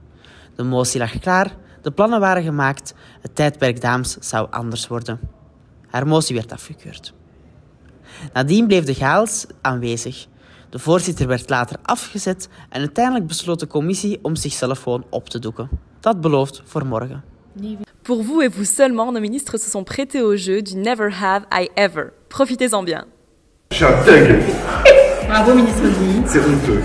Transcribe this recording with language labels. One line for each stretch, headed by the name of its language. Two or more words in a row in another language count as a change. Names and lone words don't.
Dutch: De motie lag klaar, de plannen waren gemaakt, het tijdperk Daams zou anders worden. Haar motie werd afgekeurd. Nadien bleef de chaos aanwezig. De voorzitter werd later afgezet en uiteindelijk besloot de commissie om zichzelf gewoon op te doeken. Dat belooft voor morgen.
French: Pour vous et vous seulement, nos ministres se sont prêtés au jeu du Never Have I Ever. Profitez-en bien. Je suis un thug. Bravo, ministre Sbii. C'est honteux.